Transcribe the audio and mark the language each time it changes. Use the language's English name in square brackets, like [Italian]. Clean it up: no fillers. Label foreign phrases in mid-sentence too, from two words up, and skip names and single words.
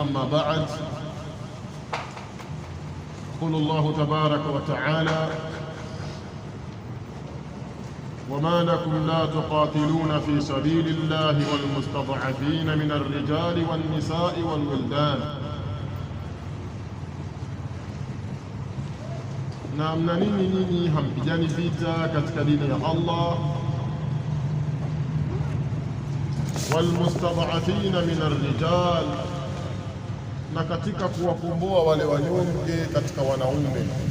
[Arabic] أما بعد، يقول الله تبارك وتعالى: وما لكم لا تقاتلون في سبيل الله والمستضعفين من الرجال والنساء والولدان. [Swahili] Na mna nini nyinyi hampigani vita katika dini ya Allah? [Arabic] والمستضعفين من الرجال, [Swahili] na katika kuwakomboa wale wanyonge katika wanaume.